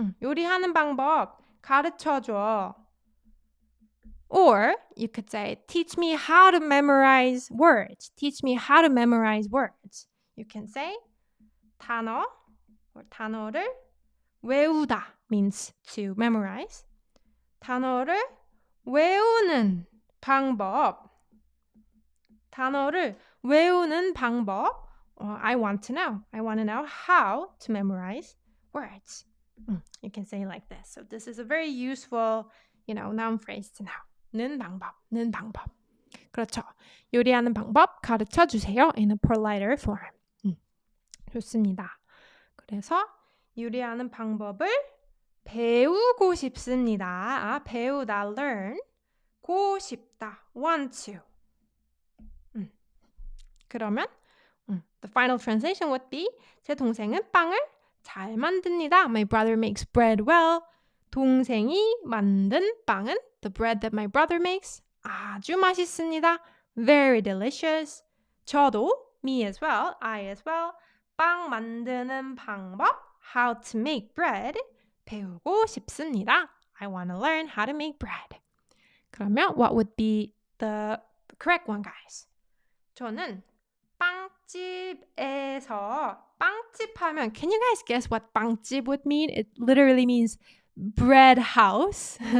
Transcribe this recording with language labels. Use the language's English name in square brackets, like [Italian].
[Korean] 요리하는 방법 가르쳐줘. [English] Or you could say, teach me how to memorize words. Teach me how to memorize words. You can say, 단어 or 단어를 외우다 means to memorize. [Korean] 단어를 외우는 방법. 단어를 외우는 방법. [English] I want to know. I want to know how to memorize words. You can say it like this. So this is a very useful, noun phrase to know. [Korean] 는 방법. 그렇죠. 요리하는 방법 가르쳐 주세요. [English] In a politer form. 좋습니다. [Korean] 그래서 요리하는 방법을 배우고 싶습니다. 배우다, learn. 고 싶다, want to. 그러면 [English] the final translation would be [Korean] 제 동생은 빵을 잘 만듭니다. [English] My brother makes bread well. [Korean] 동생이 만든 빵은 [English] the bread that my brother makes [Korean] 아주 맛있습니다. [English] Very delicious. 저도 me as well, I as well. [Korean] 빵 만드는 방법 [English] how to make bread [Korean] 배우고 싶습니다. [English] I want to learn how to make bread. 그러면 what would be the correct one, guys? [Korean] 저는 빵집에서 [English] 빵집 하면, can you guys guess what 빵집 would mean? It literally means bread house.